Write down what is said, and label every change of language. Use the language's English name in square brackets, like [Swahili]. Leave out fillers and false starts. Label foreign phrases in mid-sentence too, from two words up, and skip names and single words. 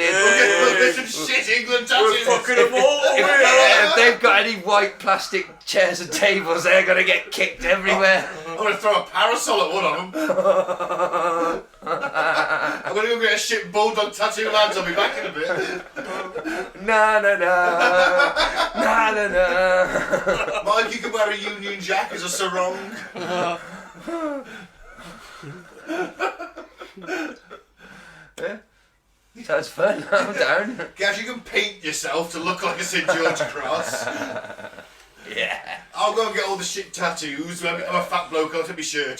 [English] We'll get some shit England tattoos. fucking them all. If they've got any white plastic chairs and tables, they're gonna get kicked everywhere. I'm gonna throw a parasol at one of them. I'm gonna go get a shit bulldog tattoo, lads. I'll be back in a bit. Na na na, na na na. Mike, you can wear a Union Jack as a sarong. Yeah. Sounds fun. I'm down. Gaz, you can paint yourself to look like a St George cross. Yeah. I'll go and get all the shit tattoos. When I'm a fat bloke, I'll take my shirt